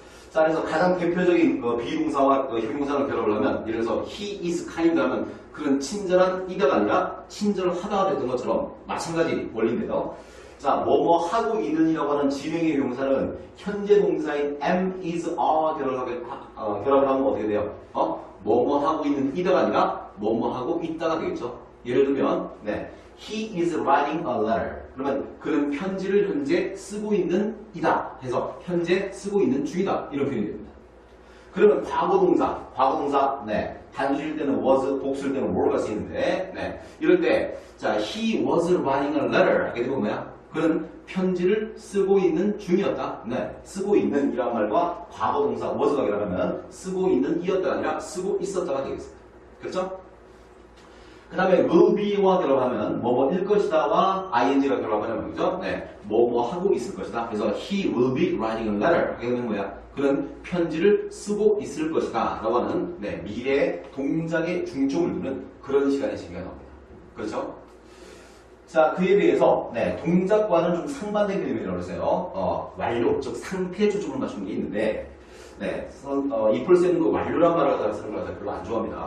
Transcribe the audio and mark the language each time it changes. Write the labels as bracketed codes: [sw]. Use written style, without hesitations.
[ko] 자, 그래서 가장 대표적인 비동사와 형용사를 결합을 하면 예를 들어서 he is kind 하면 그런 친절한 이가 아니라 친절하다가 됐던 것처럼 마찬가지 원리인데요. 자, 뭐뭐 하고 있는이라고 하는 진행의 형용사는 현재 동사인 am, is, are 결합을 하면 어떻게 돼요? 뭐뭐 하고 있는 이다가 아니라 뭐뭐 하고 있다가 되겠죠. [en] 예를 들면 he is writing a letter. [ko] 그러면 그는 편지를 현재 쓰고 있는 이다 해서 현재 쓰고 있는 중이다 이런 표현이 됩니다. 그러면 과거동사 단수일 때는 was, 복수일 때는 were가 쓰이는데 이럴 때 자, he was writing a letter 하게 되면 뭐야? 그는 편지를 쓰고 있는 중이었다. 쓰고 있는 이란 말과 과거동사 was가 결합하면 쓰고 있는 이었다가 아니라 쓰고 있었다가 되겠습니다. 그렇죠? 그 다음에 will be와 결합하면 뭐뭐일 것이다와 ing가 결합하면 뭐죠? 뭐뭐 하고 있을 것이다. [en] 그래서 he will be writing a letter 하게 되면 뭐야? [ko] 그는 편지를 쓰고 있을 것이다 라고 하는 미래의 동작에 중점을 두는 그런 시간의 재미가 나옵니다. 그렇죠? 자, 그에 비해서 동작과는 좀 상반된 개념이라고 했어요. 완료, 즉 상태에 초점을 맞추는 게 있는데 이폴세는 그 완료란 말을 쓰는 걸 별로 안 좋아합니다.